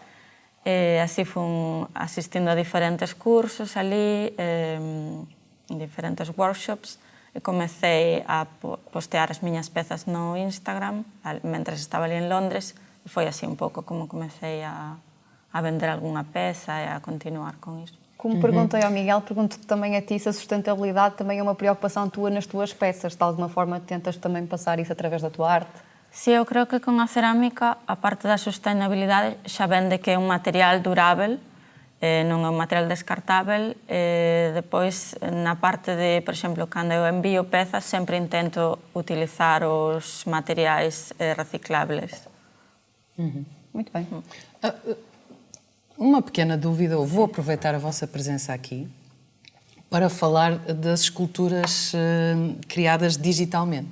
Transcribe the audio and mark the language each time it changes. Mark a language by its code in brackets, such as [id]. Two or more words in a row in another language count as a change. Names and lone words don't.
[gl] E así fun asistindo a diferentes cursos ali, en diferentes workshops, e comecei a postear as miñas pezas no Instagram mentre estaba ali en Londres. Foi así un pouco como comecei a vender algunha peza e a continuar con iso. [pt] Como perguntei ao Miguel, pergunto-te também a ti se a sustentabilidade também é uma preocupação tua nas tuas peças. De alguma forma tentas também passar isso através da tua arte? [gl] Si, eu creo que con a cerámica, a parte da sustentabilidade, xa vende que é un material durável, non é un material descartável. Depois, na parte de, por exemplo, cando eu envío pezas, sempre intento utilizar os materiais recicláveis. [pt] Muito bem. Uma pequena dúvida, eu vou aproveitar a vossa presença aqui para falar das esculturas criadas digitalmente.